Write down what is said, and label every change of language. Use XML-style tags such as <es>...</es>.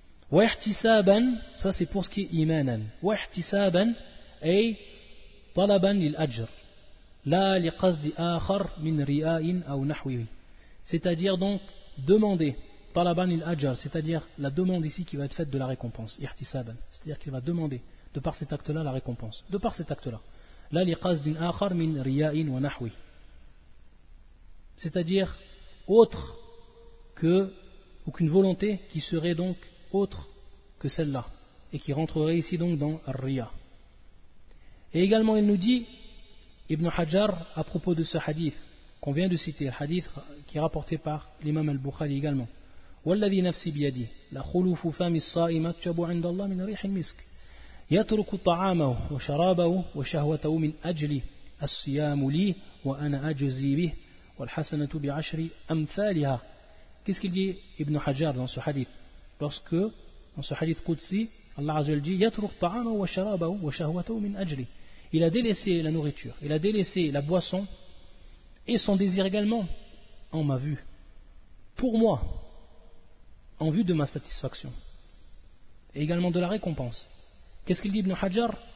<fr>واحتسابا, ça c'est pour ce qui est إيمانا,</fr> <ar>واحتسابا أي طلبا للأجر لا لقصد آخر من رياء أو نحوه,</ar> <fr>c'est-à-dire donc demander,</fr> <ar>talaban il ajar,</ar> <fr>c'est-à-dire la demande ici qui va être faite de la récompense, irtisaban, c'est-à-dire qu'il va demander de par cet acte-là la récompense, de par cet acte-là.</fr> <ar>La liqasdin akhar min riya'in wa nahwi,</ar> <fr>c'est-à-dire autre que, ou qu'une volonté qui serait donc autre que celle-là, et qui rentrerait ici donc dans riya. Et également il nous dit, Ibn Hajar, à propos de ce hadith qu'on vient de citer, hadith qui est rapporté par l'imam al-Bukhari également,</fr> <ar>والذي نفسي بيدي لا خلوف فم الصائم تشبع عند الله من ريح المسك يترك طعامه وشرابه وشهوته من اجل الصيام لي وانا اجزي به والحسنة بعشر امثالها.</ar> <fr>Qu'est-ce qu'il dit Ibn Hajar dans ce hadith? Lorsque dans ce hadith qudsi, Allah azza wa jalla dit</fr> <ar>يترك طعامه وشرابه وشهوته من اجل,</ar> <fr>il a délaissé la nourriture, il a délaissé la boisson et son désir également en ma vue, pour moi, en vue de ma satisfaction et également de la récompense. Qu'est-ce qu'il dit Ibn Hajar?</fr>